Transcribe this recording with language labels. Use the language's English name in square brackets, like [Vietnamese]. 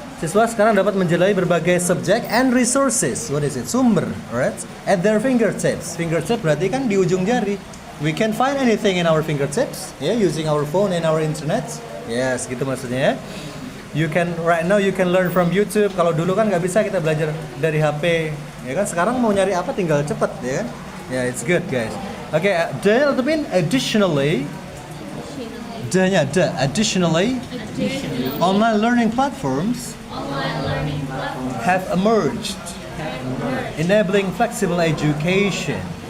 [Indonesian] Siswa sekarang dapat menjelajahi berbagai subjek [English] and resources. What is it? [Indonesian] Sumber, [English] alright? At their fingertips. Fingertips [Indonesian] berarti kan di ujung jari. [English] We can find anything in our fingertips, yeah, using our phone and our internet. Yes, [Indonesian] gitu maksudnya ya. [English] Right now you can learn from YouTube. [Indonesian] Kalau dulu kan nggak bisa kita belajar dari HP, ya kan? Sekarang mau nyari apa tinggal cepet, ya kan? [English] Yeah, it's good guys. Okay, additionally, additionally, online learning platforms have emerged, enabling flexible education.